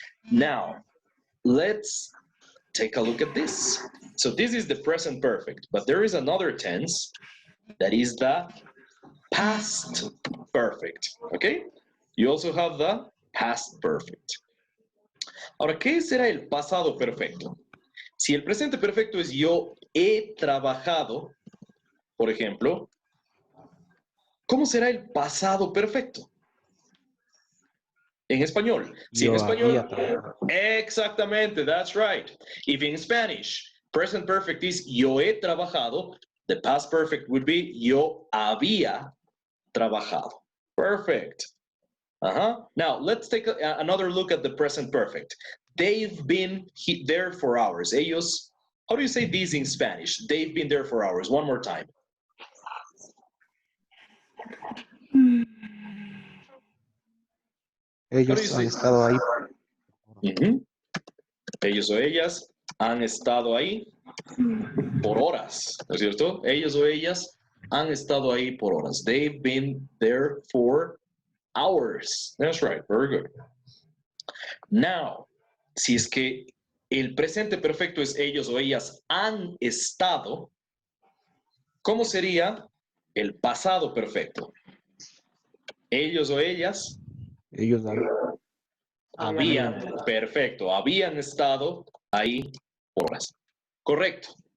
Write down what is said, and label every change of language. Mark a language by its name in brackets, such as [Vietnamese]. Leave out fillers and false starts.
[English] Now, let's take a look at this. So this is the present perfect, but there is another tense that is the past perfect, okay? You also have the past perfect. [Spanish] Ahora, ¿qué será el pasado perfecto? Si el presente perfecto es yo he trabajado, por ejemplo, ¿cómo será el pasado perfecto? En español. Si en español, exactamente, [English] that's right. If in Spanish, present perfect is [Spanish] yo he trabajado, [English] the past perfect would be [Spanish] yo había trabajado. [English] Perfect. Now, let's take another look at the present perfect. They've been there for hours. Ellos, how do you say this in Spanish? They've been there for hours. One more time. [Spanish] Ellos han estado ahí. Ellos o ellas han estado ahí por horas, ¿no es cierto? Ellos o ellas han estado ahí por horas. [English] They've been there for hours. That's right. Very good. [Spanish] Now, si es que el presente perfecto es ellos o ellas han estado, ¿cómo sería el pasado perfecto? Ellos o ellas Ellos habían, perfecto, habían estado ahí por horas. Correcto.